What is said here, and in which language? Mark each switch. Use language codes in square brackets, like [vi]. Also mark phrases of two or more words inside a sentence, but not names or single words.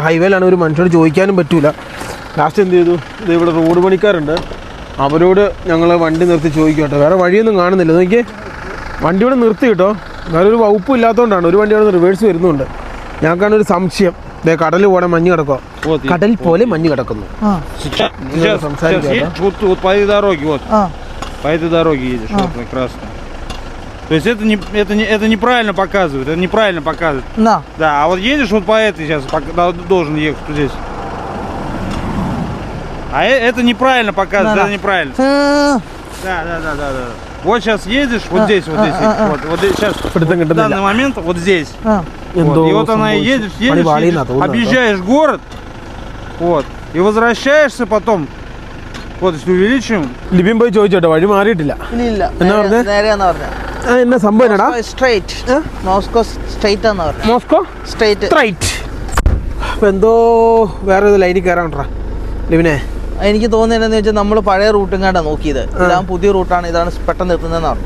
[ml] ഹൈവേയിലാണ്, ഒരു മനുഷ്യനോട് ചോദിക്കാനും പറ്റൂല. ലാസ്റ്റ് എന്ത് ചെയ്തു, ഇത് ഇവിടെ റോഡ് പണിക്കാരുണ്ട്, അവരോട് ഞങ്ങൾ വണ്ടി നിർത്തി ചോദിക്കും കേട്ടോ. വേറെ വഴിയൊന്നും കാണുന്നില്ല. നോക്കിയേ, വണ്ടി ഇവിടെ നിർത്തി കേട്ടോ. വേറെ ഒരു വകുപ്പും ഇല്ലാത്തതുകൊണ്ടാണ്. ഒരു വണ്ടി അവിടെ റിവേഴ്സ് വരുന്നുണ്ട്. ഞങ്ങൾക്കാണ് ഒരു സംശയം. കടൽ പോലെ മഞ്ഞ് കിടക്കുക, കടൽ പോലെ മഞ്ഞ് കിടക്കുന്നു. [ru] По этой дороге едешь, вот на красную. То есть это неправильно показывает, это неправильно показывает. Да, а вот едешь вот по этой сейчас, должен ехать вот здесь. А это неправильно показывает, это неправильно. Да. Вот сейчас едешь, вот здесь. Вот сейчас, в данный момент, вот здесь. Вот. И вот она едешь, объезжаешь город, вот, и возвращаешься потом. Вот, если увеличим. [ml] ലിബിൻ പോയി ചോദിച്ചോട്ടോ, വഴി മാറിയിട്ടില്ല. എന്നാ പറഞ്ഞേ? എന്നാ സംഭവം എന്നാടാ? മോസ്കോ സ്ട്രൈറ്റ് ആണ് പറഞ്ഞത്. മോസ്കോ സ്ട്രൈറ്റ്. അപ്പൊ എന്തോ വേറെ ലൈനിൽ കയറാണ്ടാ ലിബിനെ. എനിക്ക് തോന്നുന്നതെന്ന് വെച്ചാൽ നമ്മൾ പഴയ റൂട്ടും കണ്ടാ നോക്കിയത്. ഇതാണ് പുതിയ റൂട്ടാണ്, ഇതാണ് പെട്ടെന്ന് എത്തുന്നതെന്ന് പറഞ്ഞു.